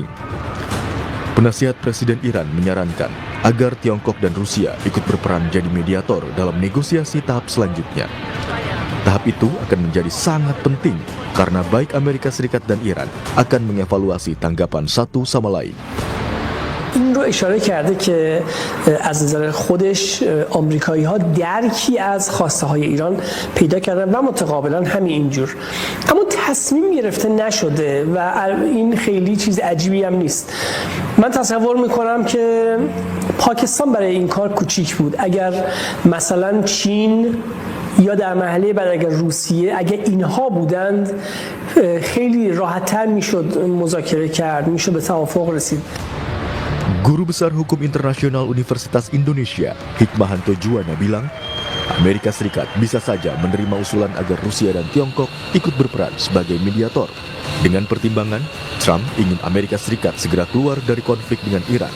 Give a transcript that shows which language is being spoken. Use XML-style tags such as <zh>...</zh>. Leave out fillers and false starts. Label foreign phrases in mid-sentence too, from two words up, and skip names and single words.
<id>Penasihat Presiden Iran menyarankan agar Tiongkok dan Rusia ikut berperan jadi mediator dalam negosiasi tahap selanjutnya. Tahap itu akan menjadi sangat penting karena baik Amerika Serikat dan Iran akan mengevaluasi tanggapan satu sama lain.</id> <fa>این رو اشاره کرده که از نظر خودش آمریکایی ها درکی از خواسته های ایران پیدا کردن و متقابلا همین اینجور، اما تصمیم گرفته نشده و این خیلی چیز عجیبی هم نیست. من تصور میکنم که پاکستان برای این کار کوچیک بود. اگر مثلا چین یا در مرحله بعد اگر روسیه اگر اینها بودند خیلی راحت‌تر میشد مذاکره کرد، میشد به توافق رسید.</fa> <id>Guru Besar Hukum Internasional Universitas Indonesia, Hikmahanto Juwana bilang, Amerika Serikat bisa saja menerima usulan agar Rusia dan Tiongkok ikut berperan sebagai mediator. Dengan pertimbangan, Trump ingin Amerika Serikat segera keluar dari konflik dengan Iran.</id>